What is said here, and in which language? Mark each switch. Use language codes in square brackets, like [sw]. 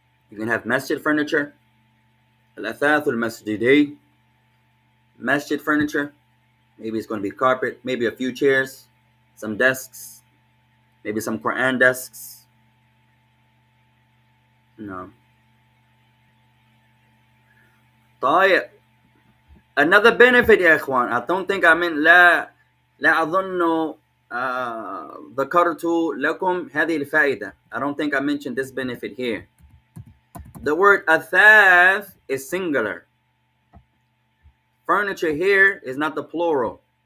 [en] You can have masjid furniture. Al-athath al-masjidi. Masjid furniture. Maybe it's going to be carpet, maybe a few chairs, some desks, maybe some Quran desks. No. [ar] طيب. [en] Another benefit [ar] يا إخوان. [en] I don't think I meant [ar] لا أظن ذكرت لكم هذه الفائدة. [en] I don't think I mentioned this benefit here. The word athath is singular. Furniture here is not the plural.